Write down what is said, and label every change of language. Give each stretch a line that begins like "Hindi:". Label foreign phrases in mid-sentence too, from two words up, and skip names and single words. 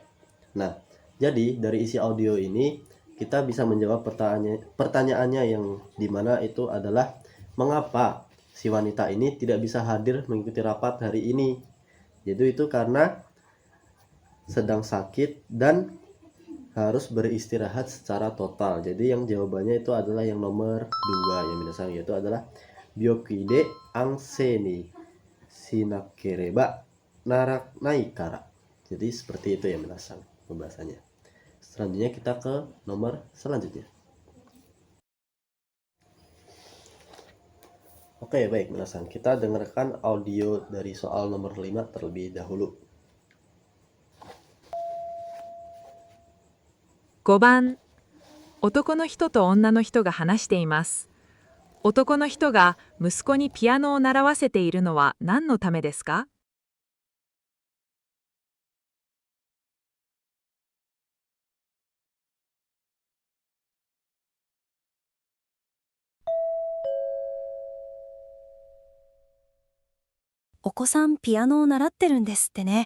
Indonesian: Nah, jadi dari isi audio ini kita bisa menjawab pertanyaannya yang dimana itu adalah mengapa si wanita ini tidak bisa hadir mengikuti rapat hari ini. Jadi itu karena sedang sakit dan harus beristirahat secara total. Jadi yang jawabannya itu adalah yang nomor 2 ya minasan, yaitu adalah
Japanese: 病気で安静にしなければならないから.
Indonesian: Jadi seperti itu ya minasan pembahasannya. Selanjutnya kita ke nomor selanjutnya. Oke, baik minasan, kita dengarkan audio dari soal nomor 5 terlebih dahulu.
Japanese: 5 番、男の人と女の人が話しています。男の人が息子にピアノを習わせているのは何のためですか？お子さんピアノを習ってるんですってね。